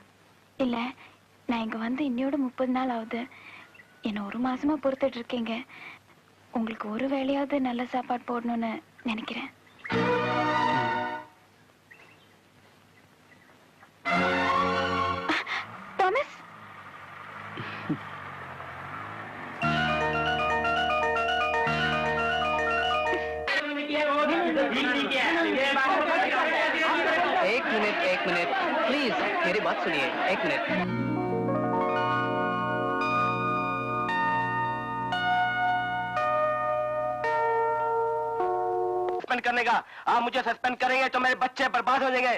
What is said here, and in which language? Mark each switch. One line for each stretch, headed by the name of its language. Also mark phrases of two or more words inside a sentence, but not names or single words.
Tamil: இல்ல, நான் இங்க வந்து இன்னையோட 30 நாள் ஆகுது. என்ன 1 மாசமா பொறுத்துட்டு இருக்கீங்க. உங்களுக்கு ஒரு வேளையாவது நல்ல சாப்பாடு போடணும்னு நினைக்கிறேன். தாமஸ்,
Hindi: एक मिनट प्लीज, मेरी बात सुनिए. एक मिनट. सस्पेंड करने का, आप मुझे सस्पेंड करेंगे तो मेरे बच्चे बर्बाद हो जाएंगे.